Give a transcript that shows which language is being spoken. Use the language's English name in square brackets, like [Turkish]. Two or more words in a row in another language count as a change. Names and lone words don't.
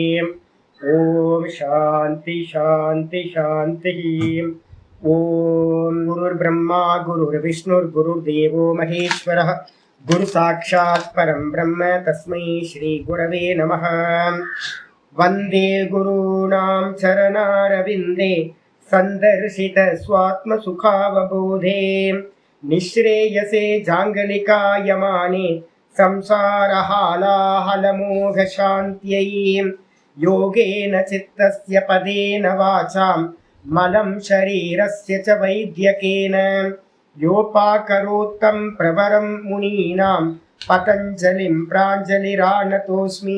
[Sanskrit] ॐ शान्ति शान्ति शान्ति. ॐ गुरुर् ब्रह्मा गुरुर् विष्णुर् गुरुर् देवो महेश्वरः गुरु साक्षात् परम् ब्रह्म तस्मै श्री गुरवे नमः. वन्दे गुरूणाम् चरणारविन्दे सन्दर्शित स्वात्म सुखावबोधे निःश्रेयसे जाङ्गलिकायमाने संसारहालाहलमोह शान्त्यै योगेन चित्तस्य पदेन वाचाम् मलम् शरीरस्य च वैद्यकेन योपाकरोत्तम् प्रवरम् मुनीनाम् पतञ्जलिम् प्राञ्जलिरानतोऽस्मि.